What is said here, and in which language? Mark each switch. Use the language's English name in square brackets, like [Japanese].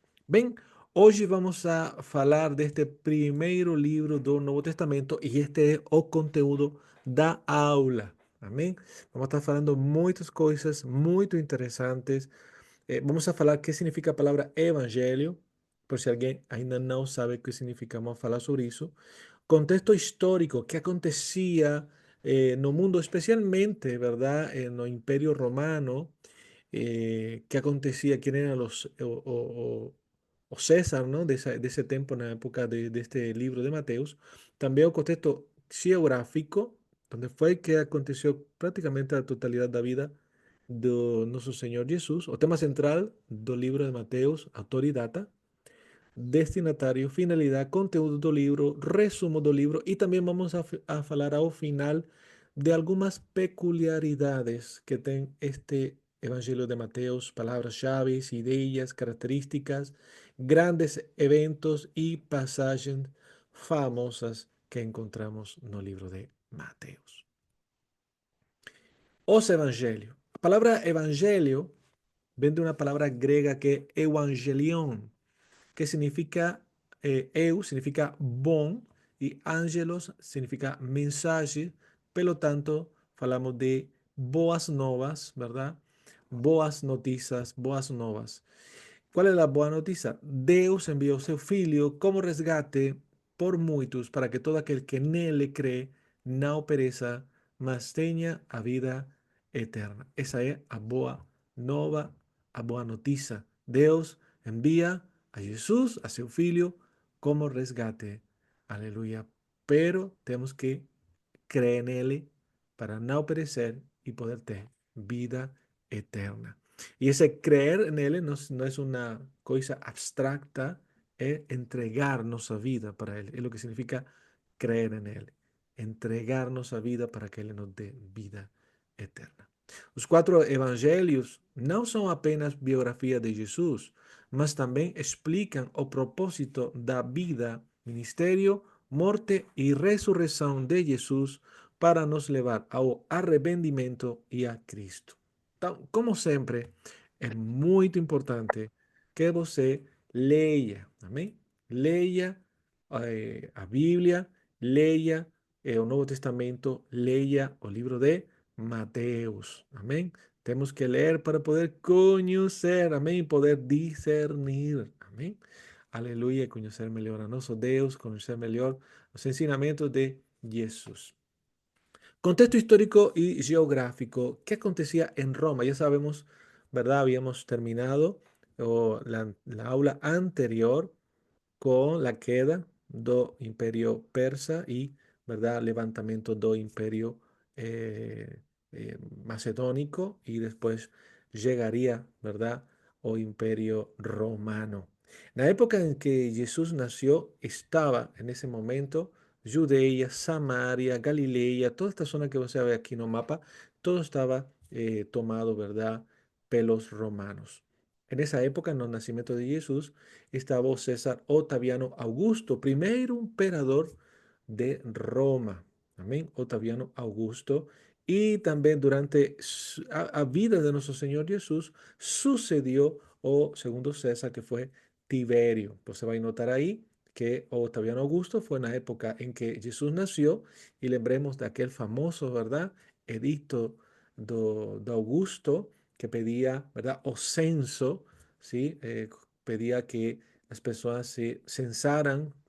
[Portuguese] Bem, hoje vamos a falar deste primeiro livro do Novo Testamento e este é o conteúdo da aula. Amém? Vamos estar falando muitas coisas muito interessantes. Vamos a falar o que significa a palavra evangelho, por se alguém ainda não sabe o que significa, vamos falar sobre isso. Contexto histórico, que acontecia no mundo, especialmente, [Spanish] ¿verdad? No Imperio Romano, qué acontecía, quién eran o César, ¿no? De ese tiempo, en la época de este libro de Mateos. También un contexto geográfico, donde fue que aconteció prácticamente la totalidad de la vida de nuestro Señor Jesús. [Portuguese] O tema central [Spanish] del libro de Mateos, autor y data, [Portuguese] destinatário, finalidade, conteúdo do livro, resumo do livro e também vamos a falar ao final de algumas peculiaridades que tem este Evangelho de Mateus, palavras-chave, ideias, características, grandes eventos e passagens famosas que encontramos no livro de Mateus. Os Evangelhos. A palavra Evangelho vem de uma palavra grega que é evangelion, que significa, eu significa bom e angelos significa mensaje. Pelo tanto, falamos de boas novas, [Spanish] ¿verdad? [Portuguese] Boas notícias, boas novas. Qual é a boa notícia? Deus enviou seu Filho como resgate por muitos, para que todo aquele que nele crê não pereça, mas tenha a vida eterna. Essa é a boa nova, a boa notícia. Deus envia a Jesus, a seu Filho, como resgate. Aleluia. Pero temos que crer nele para não perecer e poder ter vida eterna. [Spanish] Y ese creer en Él no es una cosa abstracta, es entregarnos a vida para Él. Es lo que significa creer en Él. Entregarnos a vida para que Él nos dé vida eterna. [Portuguese] Os quatro evangelhos não são apenas biografia de Jesus, mas também explicam o propósito da vida, ministério, morte e ressurreição de Jesus para nos levar ao arrependimento e a Cristo. Então, como sempre, é muito importante que você leia, amém? Leia a Bíblia, leia o Novo Testamento, leia o livro de Mateus, amém? Temos que ler para poder conhecer, amém? Poder discernir, amém? Aleluia, conhecer melhor a nosso Deus, conhecer melhor os ensinamentos de Jesus. [Spanish] Contexto histórico y geográfico. ¿Qué acontecía en Roma? Ya sabemos, ¿verdad? Habíamos terminado la aula anterior con la [Portuguese] queda do [Spanish] Imperio Persa y, ¿verdad? Levantamiento do Imperio eh, Macedónico y después llegaría, ¿verdad? O Imperio Romano. La época en que Jesús nació estaba en ese momento Judea, Samaria, Galilea, toda esta zona que [Portuguese] você ve [Spanish] aquí en el mapa, todo estaba tomado, ¿verdad? Pelos romanos. En esa época, en el nacimiento de Jesús, estaba [Portuguese] o César Otaviano Augusto, primeiro imperador de Roma. Amém? Otaviano Augusto. E também durante a vida de nosso Senhor Jesus, [Spanish] sucedió [Portuguese] o segundo César, que foi Tiberio. Você vai notar aí que [Spanish] Otaviano Augusto fue en la época en que Jesús nació y lembremos de aquel famoso, ¿verdad? Edicto de Augusto que pedía, ¿verdad? O censo, ¿sí? Pedía que las personas se censaran